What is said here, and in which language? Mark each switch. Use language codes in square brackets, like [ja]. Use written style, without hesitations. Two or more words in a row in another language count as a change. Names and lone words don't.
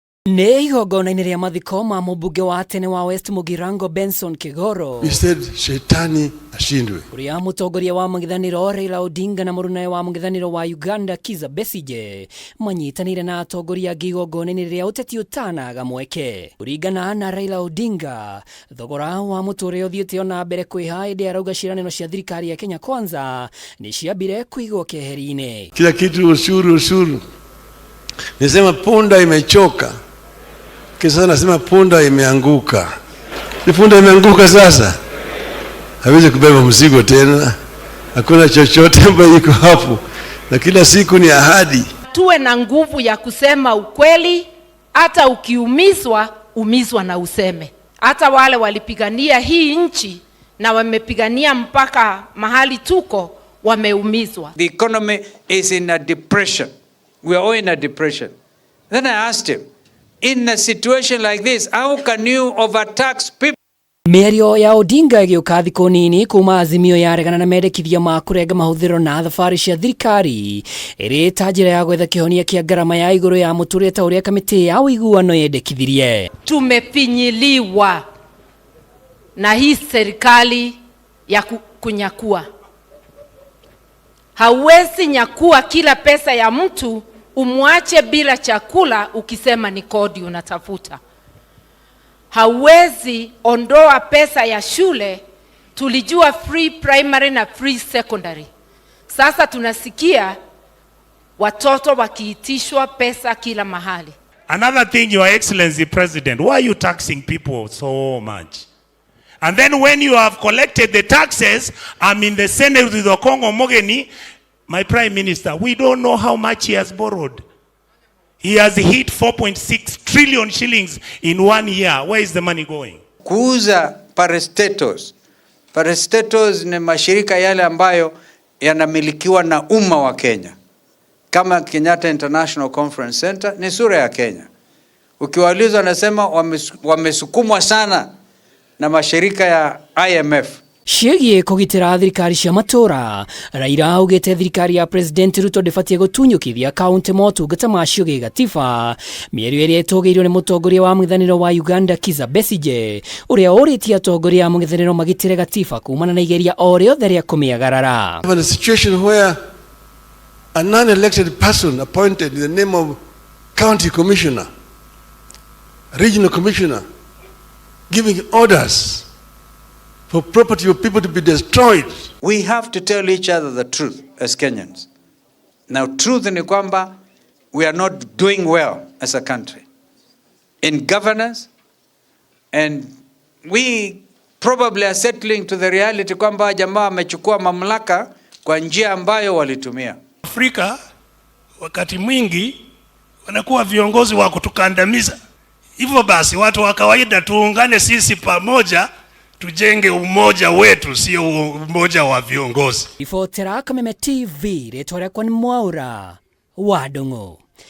[ki] Nĩ igongona-inĩ rĩa mathiko ma mũmbunge wa tene wa West Mugirango Benson Kigoro. [en] We said [sw] shetani ashindwe. [ki] Uria mũtongoria wa mũng'ethanĩro Raila Odinga na mũrũnawe wa mũng'ethanĩro wa Uganda Kizza Besigye manyitanĩire na atongoria angĩ igongona-inĩ rĩa ũteti ũtanaga mweke. Kũringana na Raila Odinga, thogora wa mũtũrĩre ũthiĩte ona mbere kwĩha hĩndĩ arauga ciĩranĩro cia thirikari ya Kenya Kwanza nĩ ciambire kũigwo keheri-inĩ. [sw] Kila kitu ushuru. Nisema punda imechoka. Kisa nasema punda imeanguka. Ni punda imeanguka sasa. Hawezi kubeba mzigo tena. Hakuna chochote ambacho iko hapo. Na kila siku ni ahadi. Tuwe na nguvu ya kusema ukweli, hata ukiumizwa, umizwa na useme. Hata wale walipigania hii nchi na wamepigania mpaka mahali tuko, wameumizwa. [en] The economy is in a depression. We are all in a depression. Then I asked him, in a situation like this, how can you overtax people? [ki] Mĩario ya Odinga ĩgĩũka thikũ nini kuma Azimio yaregana na mendekithia ma kũrenga mahũthĩro na thabarĩ cia thirikari ĩrĩ ta njĩra ya gwetha kĩhonia kĩa ngarama ya igũrũ ya mũtũrĩre ta ũrĩa kamĩtĩ ya ũiguano yendekithirie. [sw] Tumefinyiliwa na hii serikali ya kunyakua. Hauwezi nyakua kila pesa ya mtu umwache bila chakula ukisema ni kodi unatafuta. Hauwezi ondoa pesa ya shule. Tulijua [en] free primary [sw] na [en] free secondary. [sw] Sasa tunasikia watoto wakiitishwa pesa kila mahali. [en] Another thing, Your Excellency President, why are you taxing people so much? And then when you have collected the taxes, I'm in the Senate with the Congo Mogeni, my Prime Minister, we don't know how much he has borrowed. He has hit 4.6 trillion shillings in 1 year. Where is the money going? [sw] Kuuza parastatos. Parastatos ni mashirika yale ambayo yanamilikiwa na umma wa Kenya. Kama Kenyatta International Conference Center ni sura ya Kenya. Ukiwauliza wanasema wamesukumwa sana na mashirika ya IMF. [ki] Ciĩgiĩ kũgitĩra thirikari cia matũra, Raila augĩte thirikari ya President Ruto ndĩbatiĩ gũtunyũkithia kaunti motungata macio gĩgatiba. Mĩario ĩrĩa ĩtũgĩirio nĩ mũtongoria wa mũng'ethanĩro wa Uganda Kizza Besigye, ũrĩa ũrĩtie atongoria a mũng'ethanĩro magitĩre gatiba kumana na igeria o rĩothe rĩa kũmĩagarara. [en] A situation where a non-elected person appointed in the name of county commissioner, regional commissioner, giving orders for property of people to be destroyed. We have to tell each other the truth as Kenyans. Now, truth [sw] ni kwamba [en] we are not doing well as a country in governance, and we probably are settling to the reality [sw] kwamba jamaa wamechukua mamlaka kwa njia ambayo walitumia. Afrika wakati mwingi wanakuwa viongozi wa kutukandamiza. Hivyo basi watu wa kawaida tuungane sisi pamoja, tujenge umoja wetu, sio umoja wa viongozi. [ki] Ifotera Kameme TV, rĩtwa rĩakwa nĩ Mwaura wa Ndung'u.